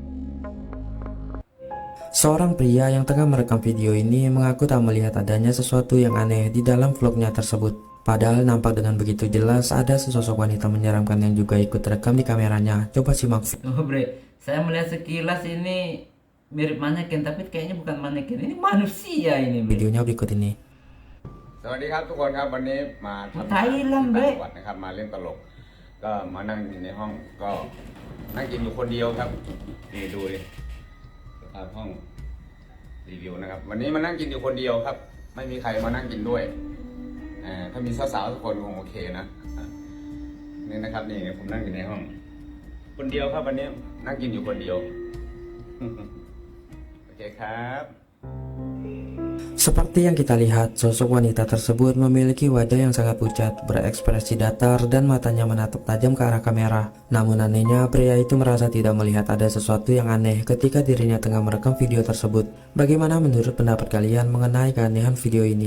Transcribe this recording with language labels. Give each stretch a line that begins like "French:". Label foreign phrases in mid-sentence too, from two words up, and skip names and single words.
Indonesian: Seorang pria yang tengah merekam video ini mengaku tak melihat adanya sesuatu yang aneh di dalam vlognya tersebut. Padahal nampak dengan begitu jelas ada sesosok wanita menyeramkan yang juga ikut rekam di kameranya. Coba simak. Oh bre, saya melihat sekilas ini mirip manekin, tapi kayaknya bukan manekin, ini manusia ini bre. Videonya berikut ini.
Thai: สวัสดีครับทุกคนครับวันนี้มาทำ ไทยลำเบ้ จังหวัดนะครับมาเล่นตลก ก็มานั่งอยู่ในห้องก็นั่งกินอยู่คนเดียวครับนี่ดูดิสภาพห้องรีวิวนะครับ วันนี้มานั่งกินอยู่คนเดียวครับ ไม่มีใครมานั่งกินด้วยถ้ามีสาวๆทุกคนคงโอเคนะนี่นะครับนี่ผมนั่งอยู่ในห้อง คนเดียวครับวันนี้นั่งกินอยู่คนเดียว โอเคครับ
Indonesian: Seperti yang kita lihat, sosok wanita tersebut memiliki wajah yang sangat pucat, berekspresi datar, dan matanya menatap tajam ke arah kamera. Namun anehnya, pria itu merasa tidak melihat ada sesuatu yang aneh ketika dirinya tengah merekam video tersebut. Bagaimana menurut pendapat kalian mengenai keanehan video ini?